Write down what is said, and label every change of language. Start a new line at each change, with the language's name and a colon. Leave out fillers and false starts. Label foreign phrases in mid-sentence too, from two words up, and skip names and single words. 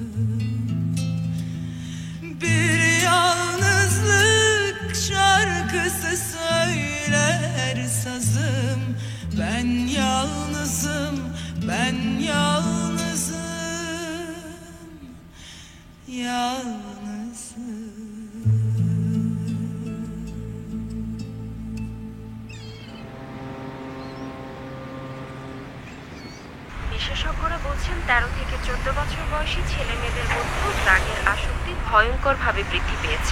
Turkish: Bir yalnızlık şarkısı söyler sazım. Ben yalnızım, ben yalnızım, yalnızım.
Bangla: বিশেষজ্ঞরা বলছেন 13 থেকে 14 বছর বয়সী ছেলে মেয়েদের মধ্যে ড্রাগের আসক্তি ভয়ঙ্করভাবে বৃদ্ধি পেয়েছে।